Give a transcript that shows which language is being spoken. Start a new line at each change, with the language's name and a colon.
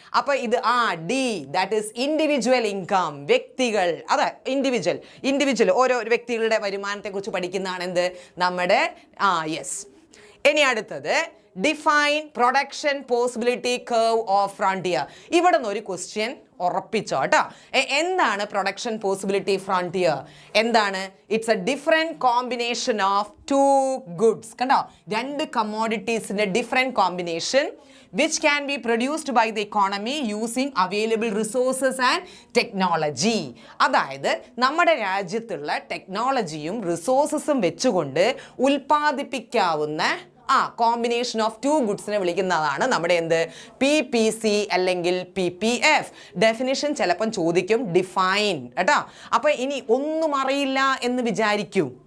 Malayalam: അപ്പോൾ ഇത് D
English: that is individual income,
Malayalam: വ്യക്തികൾ, അതെ ഇൻഡിവിജ്വൽ ഓരോ വ്യക്തികളുടെ വരുമാനത്തെക്കുറിച്ച് പഠിക്കുന്നതാണ് എന്ത് നമ്മുടെ യെസ്. ഇനി അടുത്തത്
English: Define production possibility curve of frontier.
Malayalam: ഇവിടെ നിന്ന് ഒരു ക്വസ്റ്റ്യൻ ഉറപ്പിച്ചോ കേട്ടോ. എന്താണ് പ്രൊഡക്ഷൻ പോസിബിലിറ്റി ഫ്രോണ്ടിയർ? എന്താണ്?
English: It's a different combination of two goods.
Malayalam: കണ്ടോ, രണ്ട് കമ്മോഡിറ്റീസിൻ്റെ
English: Different combination which can be produced by the economy using available resources and technology.
Malayalam: അതായത് നമ്മുടെ രാജ്യത്തുള്ള ടെക്നോളജിയും റിസോഴ്സസും വെച്ചുകൊണ്ട് ഉൽപ്പാദിപ്പിക്കാവുന്ന
English: combination of two ഗുഡ്സിനെ
Malayalam: വിളിക്കുന്നതാണ് നമ്മുടെ എന്ത് PPC അല്ലെങ്കിൽ PPF. ഡെഫിനിഷൻ ചിലപ്പം ചോദിക്കും, ഡിഫൈൻ കേട്ടോ. അപ്പോൾ ഇനി ഒന്നും അറിയില്ല എന്ന് വിചാരിക്കൂ.